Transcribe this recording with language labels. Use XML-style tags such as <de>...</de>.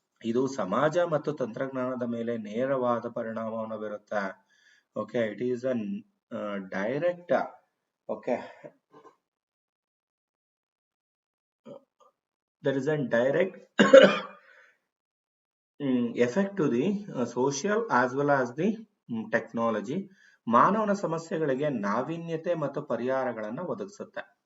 <kn>ಇದು ಸಮಾಜ ಮತ್ತು ತಂತ್ರಜ್ಞಾನದ ಮೇಲೆ ನೇರವಾದ ಪರಿಣಾಮವನ್ನು ಬೀರುತ್ತೆ.</kn> <en>It is an direct there is a direct effect to the social as well as the technology.</en> <kn>ಮಾನವನ ಸಮಸ್ಯೆಗಳಿಗೆ ನಾವೀನ್ಯತೆ ಮತ್ತು ಪರಿಹಾರಗಳನ್ನು ಒದಗಿಸುತ್ತೆ.</kn>